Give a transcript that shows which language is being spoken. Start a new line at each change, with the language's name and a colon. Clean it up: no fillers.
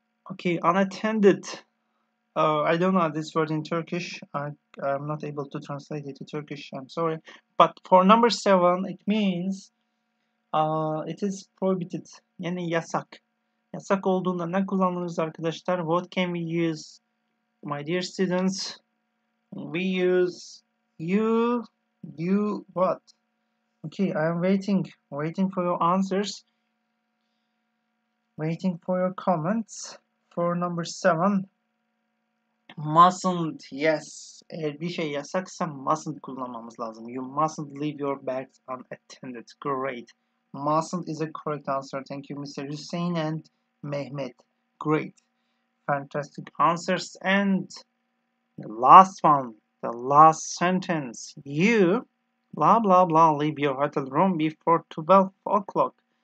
English: Okay, unattended. I don't know this word in Turkish. I'm not able to translate it to Turkish. I'm sorry. But for number 7, it means it is prohibited.
Turkish: Yani yasak. Yasak olduğunda ne kullanırız arkadaşlar?
English: What can we use, my dear students? We use you what? Okay, I'm waiting for your answers, waiting for your comments. For number 7, mustn't.
Turkish: Yes, eğer bir şey yasaksa mustn't kullanmamız lazım.
English: You mustn't leave your bags unattended. Great. Mustn't is a correct answer. Thank you, Mr. Hussein and Mehmet. Great. Fantastic answers. And the last one, the last sentence. You blah blah blah leave your hotel room before 12 o'clock.